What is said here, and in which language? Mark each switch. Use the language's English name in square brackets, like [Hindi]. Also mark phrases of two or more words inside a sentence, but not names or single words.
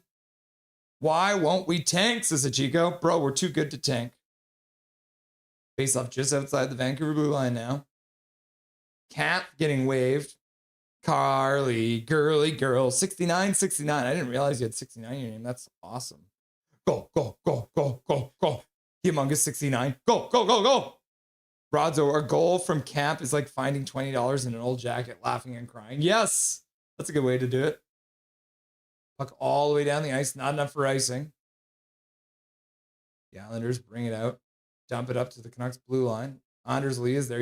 [English] Why won't we tank, says Chico. Bro, we're too good to tank. Face off just outside the Vancouver blue line now. Cat getting waved. Carly, girly girl, 69, 69. I didn't realize you had 69 in your name. That's awesome. Go, go, go, go, go, go. Humongous 69. Go, go, go, go. Rodzo, our goal from camp is like finding $20 in an old jacket, laughing and crying. Yes, that's a good way to do it. Puck all the way down the ice, not enough for icing. The Islanders bring it out, dump it up to the Canucks blue line. Anders Lee is there.